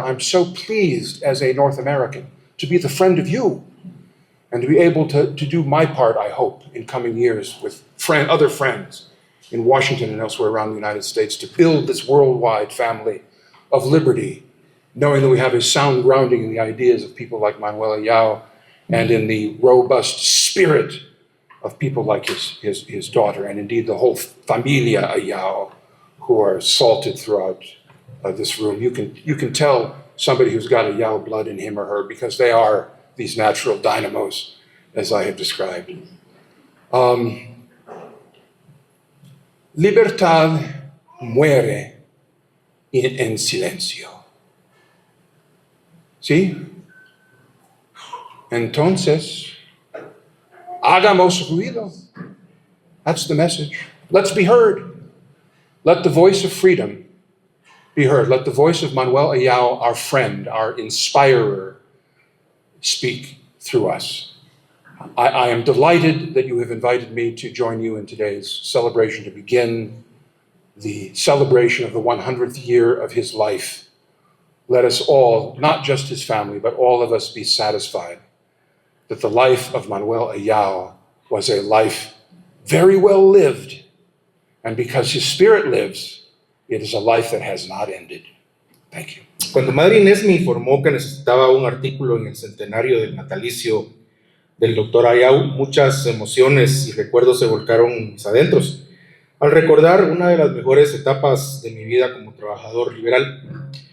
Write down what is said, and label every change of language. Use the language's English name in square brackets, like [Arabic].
[English] I'm so pleased as a North American to be the friend of you and to be able to do my part, I hope, in coming years with other friends in Washington and elsewhere around the United States to build this worldwide family of liberty, knowing that we have a sound grounding in the ideas of people like Manuel Ayao and in the robust spirit of people like his daughter, and indeed the whole familia Ayao, who are salted throughout this room. You can tell somebody who's got Ayao blood in him or her because they are these natural dynamos, as I have described. [Spanish] Libertad muere en silencio. ¿Sí? Entonces, hagamos ruido. [English] That's the message. Let's be heard. Let the voice of freedom be heard. Let the voice of Manuel Ayao, our friend, our inspirer, speak through us. I am delighted that you have invited me to join you in today's celebration to begin the celebration of the 100th year of his life. Let us all, not just his family, but all of us be satisfied that the life of Manuel Ayao was a life very well lived, and because his spirit lives, it is a life that has not ended. Thank you. [Spanish] Cuando Madre Inés me informó que necesitaba un artículo en el centenario del natalicio del Dr. Ayao, muchas emociones y recuerdos se volcaron en mis adentros al recordar una de las mejores etapas de mi vida como trabajador liberal.